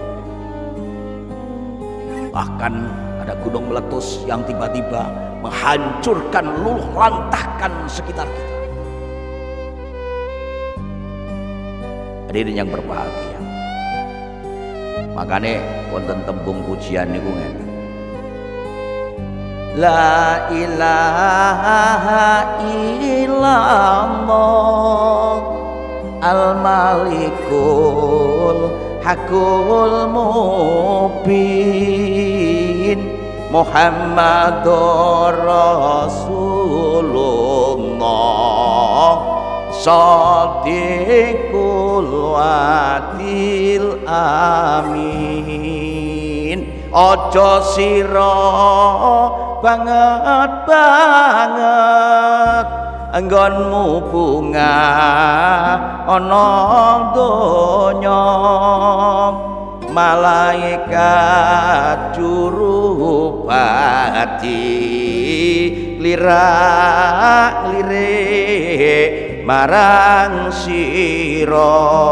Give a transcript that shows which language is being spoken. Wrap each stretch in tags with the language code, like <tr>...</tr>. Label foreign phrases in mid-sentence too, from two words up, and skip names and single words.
<id>Bahkan ada gunung meletus yang tiba-tiba menghancurkan, luluh lantahkan sekitar kita. Hadirin yang berbahagia, makanya</id> <jv>wonten tembung pujian niku ngeten,</jv> <ar>لا إله إلا الله الملك الحق المبين محمد رسول الله صادق الوعد الأمين.</ar> <jv>Ojo sira banget enggonmu bunga ana donya, malaikat jurupati lirak-lirik marang sira,</jv>